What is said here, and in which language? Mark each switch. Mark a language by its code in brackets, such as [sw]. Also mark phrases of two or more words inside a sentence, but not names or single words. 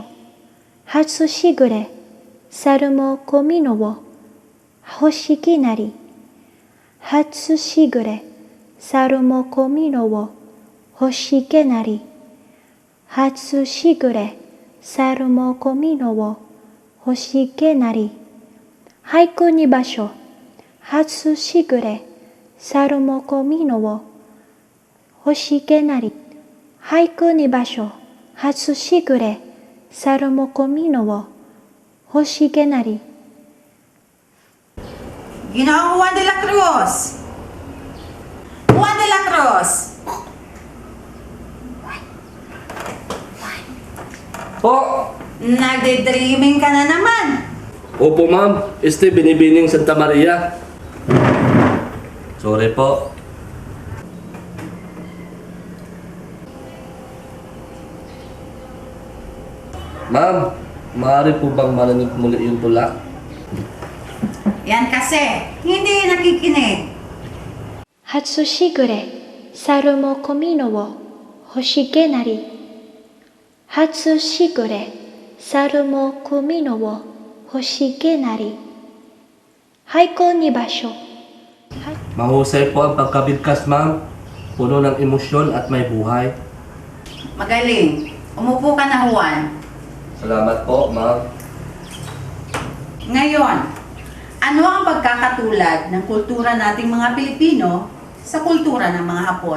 [ja] 初しぐれ、猿も小蓑を欲しげなり. 初しぐれ、猿も小蓑を欲しげなり. 初しぐれ、猿も小蓑を欲しげなり. 俳句に芭蕉, 初しぐれ猿も小みのを欲しげなり俳句に場所初しぐれ猿も小みのを欲しげなり [tl] Ginoong Juan de la Cruz! Juan de la Cruz! Po! Nagde-dreaming ka na naman! Opo ma'am, binibining Santa Maria. Sorry po. Ma'am, maaari po bang marinig muli yung tula? Yan kasi, hindi nakikinig. [ja] 初しぐれ猿も小みのを欲しげなり初しぐれ猿も小みのを欲しげなり俳句に場所 [tl] Mahusay po ang pagkabigkas ma'am. Puno ng emosyon at may buhay. Magaling. Umupo ka na, Juan. Salamat po ma'am. Ngayon, ano ang pagkakatulad ng kultura nating mga Pilipino sa kultura ng mga Hapon?